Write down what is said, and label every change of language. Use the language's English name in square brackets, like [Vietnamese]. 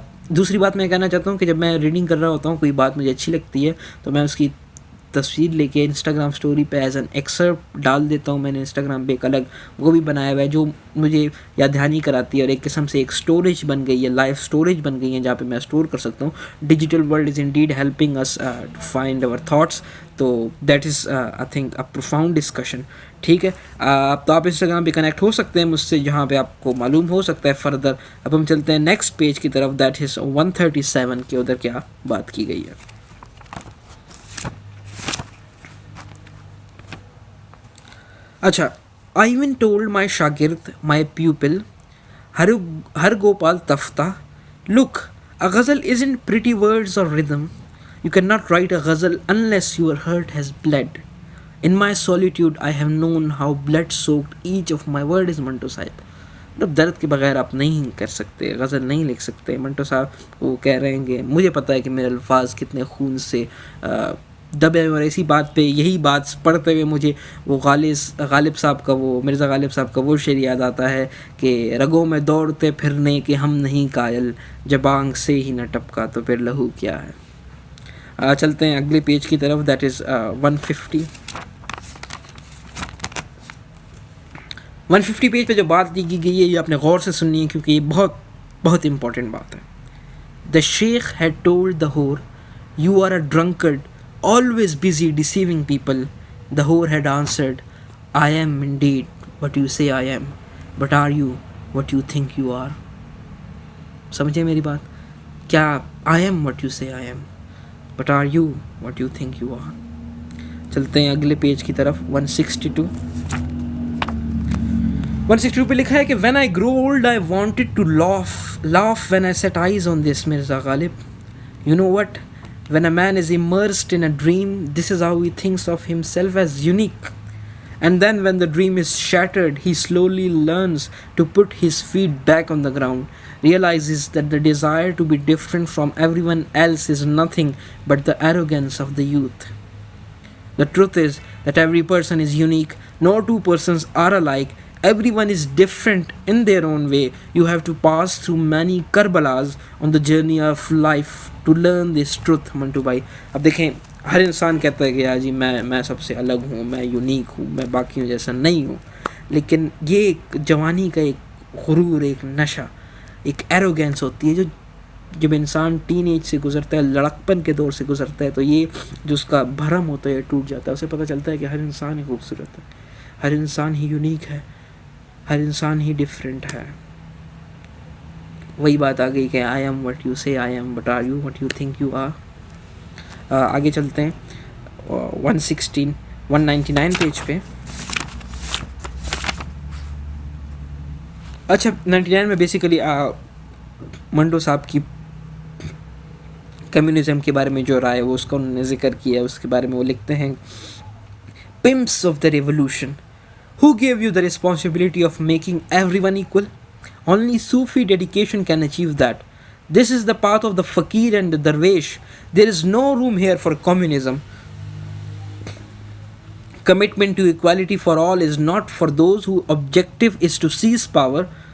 [Urdu] دوسری بات میں کہنا چاہتا ہوں کہ جب میں ریڈنگ کر رہا ہوتا ہوں، کوئی بات مجھے اچھی لگتی ہے تو میں اس کی تصویر لے کے انسٹاگرام اسٹوری پہ [English] as an excerpt [Urdu] ڈال دیتا ہوں. میں نے انسٹاگرام پہ ایک الگ وہ بھی بنایا ہوا ہے جو مجھے یاد دہانی کراتی ہے، اور ایک قسم سے ایک اسٹوریج بن گئی ہے، لائف اسٹوریج بن گئی ہے جہاں پہ میں اسٹور کر سکتا ہوں. [English] Digital world is indeed helping us to find our thoughts. تو that is I think a profound discussion. [Urdu] ٹھیک ہے، تو آپ انسٹاگرام پہ کنیکٹ ہو سکتے ہیں مجھ سے، جہاں پہ آپ کو معلوم ہو سکتا ہے فردر. اب ہم چلتے ہیں نیکسٹ پیج کی طرف، [English] that is [Urdu] 137 کے ادھر کیا بات کی گئی ہے. [English] اچھا، I even told my shagird, my pupil, Har Gopal Tafta, look, a ghazal isn't pretty words or rhythm. You cannot write a ghazal unless your heart has bled. In my solitude, I have known how blood-soaked each of my word is, Manto Sahib. [Urdu] مطلب درد کے بغیر آپ نہیں کر سکتے، غزل نہیں لکھ سکتے. منٹو صاحب وہ کہہ رہے ہیں کہ مجھے پتہ ہے کہ میرے الفاظ کتنے خون سے دبے ہوئے، اور اسی بات پہ یہی بات پڑھتے ہوئے مجھے وہ غالب صاحب کا، وہ مرزا غالب صاحب کا وہ شعر یاد آتا ہے کہ رگوں میں دوڑتے پھرنے کہ ہم نہیں قائل، جب آنکھ سے ہی نہ ٹپکا تو پھر لہو کیا ہے. چلتے ہیں اگلے پیج کی طرف، [English] that is [Urdu] 150. 150 پیج پہ جو بات کی گئی ہے یہ آپ نے غور سے سننی ہے، کیونکہ یہ بہت بہت امپورٹنٹ بات ہے. [English] The sheikh had told the whore, "You are a drunkard, always busy deceiving people." The whore had answered, "I am indeed what you say I am, but are you what you think you are?" [Urdu] سمجھے میری بات؟ کیا [English] I am what you say I am but are you what you think you are. [Urdu] چلتے ہیں اگلے page کی طرف. 162 پہ لکھا ہے کہ [English] When I grow old I wanted to laugh when I set eyes on this Mirza Ghalib. You know what? When a man is immersed in a dream, this is how he thinks of himself as unique. And then when the dream is shattered, he slowly learns to put his feet back on the ground, realizes that the desire to be different from everyone else is nothing but the arrogance of the youth. The truth is that every person is unique. No two persons are alike. Everyone is different in their own way. You have to pass through many Karbalas on the journey of life to learn this truth, Mantu bhai. [Urdu] اب دیکھیں ہر انسان کہتا ہے کہ یار جی میں سب سے الگ ہوں, میں یونیک ہوں, میں باقیوں جیسا نہیں ہوں. لیکن یہ ایک جوانی کا ایک غرور, ایک نشہ, ایک ایروگینس ہوتی ہے جو جب انسان ٹین ایج سے گزرتا ہے, لڑکپن کے دور سے گزرتا ہے, تو یہ جو اس کا بھرم ہوتا ہے ٹوٹ جاتا ہے. اسے پتہ چلتا ہے کہ ہر انسان ہی خوبصورت ہے, ہر انسان ہی یونیک ہے, ہر انسان ہی ڈفرینٹ ہے. وہی بات آ گئی کہ [English] I am what you say I am but are you what you think you are. [Urdu] آگے چلتے ہیں 199 پیج پہ. اچھا 99 میں بیسیکلی منٹو صاحب کی کمیونزم کے بارے میں جو رائے وہ اس کا انہوں نے ذکر کیا. اس کے بارے میں وہ لکھتے ہیں [English] Pumps of the revolution. Who gave you the responsibility of making everyone equal? Only Sufi dedication can achieve that. This is the path of the fakir and the darwish. There is no room here for communism. Commitment to equality for all is not for those whose objective is to seize power.